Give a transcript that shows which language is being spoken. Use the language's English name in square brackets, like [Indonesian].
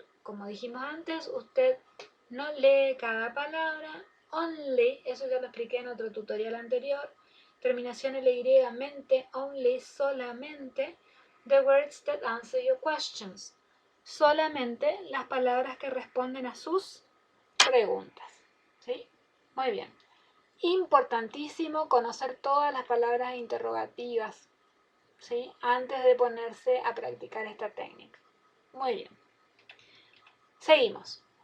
[Spanish] Como dijimos antes, usted no lee cada palabra. Only, eso ya lo expliqué en otro tutorial anterior. Terminación LY, mente, only, solamente. [English] The words that answer your questions. [Spanish] Solamente las palabras que responden a sus preguntas. ¿Sí? Muy bien. Importantísimo conocer todas las palabras interrogativas, ¿sí? Antes de ponerse a practicar esta técnica. Muy bien. Seguimos.